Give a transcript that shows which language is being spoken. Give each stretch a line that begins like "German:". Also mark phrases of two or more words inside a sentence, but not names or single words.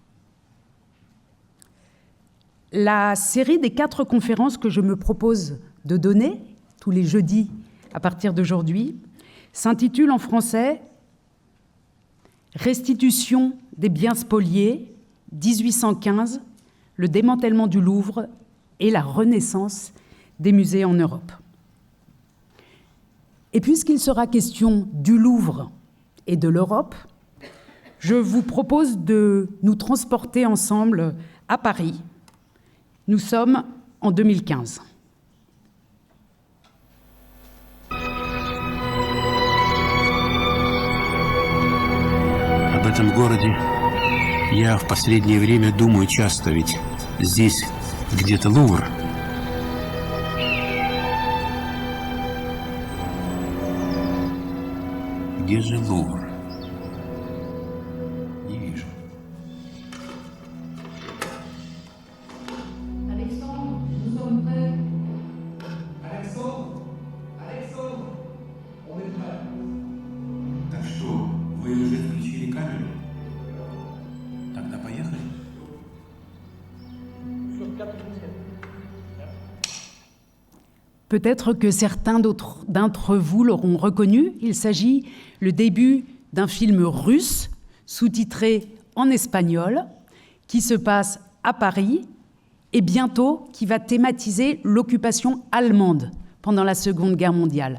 French: La série des 4 conférences que je me propose de donner tous les jeudis à partir d'aujourd'hui s'intitule en français « Restitution des biens spoliés, 1815, le démantèlement du Louvre et la renaissance des musées en Europe ». Et puisqu'il sera question du Louvre et de l'Europe, je vous propose de nous transporter ensemble à Paris. Nous sommes en 2015.
Russian: Об этом городе я в последнее время думаю часто, ведь здесь где-то Лувр. Где же Лувр? Не вижу.
French: Alexandre, nous sommes prêts. Alexandre, on est prêt.
Russian: Так что, вы уже включили камеру? Тогда поехали.
French: Peut-être que certains d'entre vous l'auront reconnu. Il s'agit le début d'un film russe, sous-titré en espagnol, qui se passe à Paris et bientôt qui va thématiser l'occupation allemande pendant la Seconde Guerre mondiale.